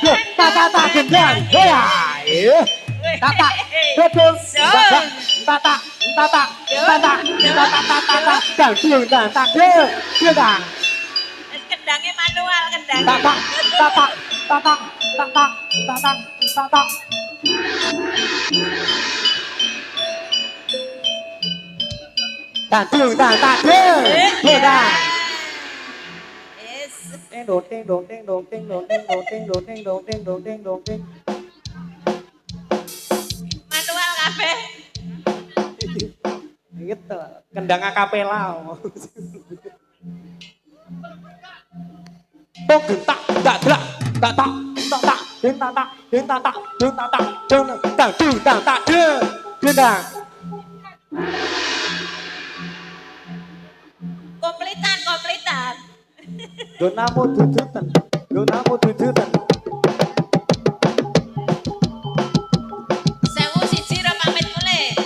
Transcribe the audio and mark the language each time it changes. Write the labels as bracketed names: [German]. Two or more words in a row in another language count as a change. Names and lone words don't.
[Indonesian] Tata gendang. Ya. tata, betul, tata, tata, tata, tata, dangdung, tata, gedang, Kendangnya manual kendang. tata, tata, tata, tata, tata, tata. Dangdung, tata, gedang. Yes. Ding dong, ding dong, ding dong, ding dong, ding dong, ding dong, ding dong, ding dong, ding dong, ding. [Javanese] Manual kabeh. [Indonesian] Gitu, kendang akapela. Tok gentak, dak dak, dak tak, dak tak, ding tak tak, ding tak tak, ding tak tak, ding tak ding tak tak, gendang. [Javanese] Komplitan. Donamu dudutan, donamu dudutan. Sewu siji ro pamit mulih.